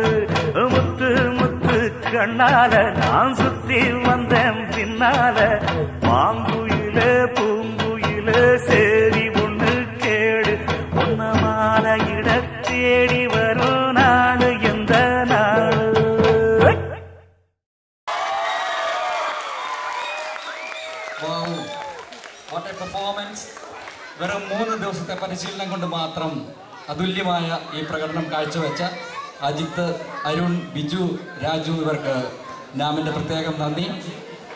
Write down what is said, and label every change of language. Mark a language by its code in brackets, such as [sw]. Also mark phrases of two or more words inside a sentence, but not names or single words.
[ta] முத்து முத்து கண்ணால நான் சுத்தி வந்தேன் பின்னால. மாங்குயிலே பூங்குயிலே சேரி ஒண்ணு கேடு ஒன்னமாலையிட தேடி வரும் நாடு எந்த நாடு. [en] What a performance. [ml] വെറും 3 ദിവസത്തെ പരിശീലനം കൊണ്ട് മാത്രം അതുല്യമായ ഈ പ്രകടനം കാഴ്ചവെച്ച അജിത്ത്, അരുൺ, ബിജു, രാജു ഇവർക്ക് നാമിൻ്റെ പ്രത്യേകം നന്ദി.